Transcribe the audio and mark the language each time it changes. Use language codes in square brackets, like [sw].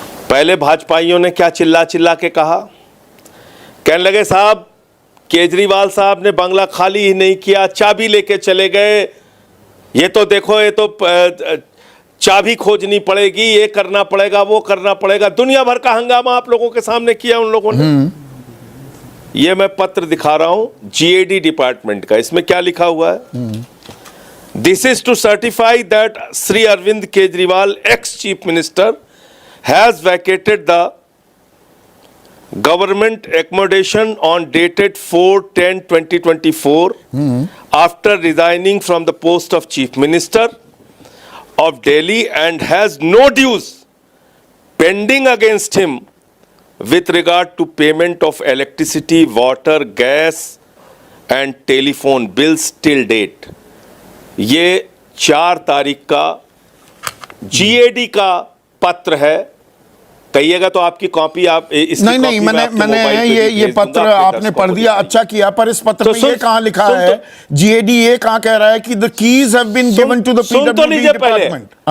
[hi] पहले भाजपाइयों ने क्या चिल्ला चिल्ला के कहा, कहने लगे साहब केजरीवाल साहब ने बंगला खाली ही नहीं किया, चाबी लेके चले गए। ये तो देखो, ये तो चाबी खोजनी पड़ेगी, ये करना पड़ेगा, वो करना पड़ेगा। दुनिया भर का हंगामा आप लोगों के सामने किया उन लोगों ने। ये मैं पत्र दिखा रहा हूं जीएडी डिपार्टमेंट का। इसमें क्या लिखा हुआ है? [en] This is to certify that Sri Arvind Kejriwal, ex-chief minister, has vacated the government accommodation on dated 4/10/2024 after resigning from the post of chief minister of Delhi and has no dues pending against him with regard to payment of electricity, water, gas and telephone bills till date. [hi] ये 4 तारीख का GAD का पत्र है। कहिएगा तो आपकी copy आप इस नहीं मैंने ये पत्र आपने पढ़ दिया, अच्छा किया, पर इस पत्र में ये कहां लिखा है? जीएडी ये कहां कह रहा है कि [en] The keys have been given to the PWD department?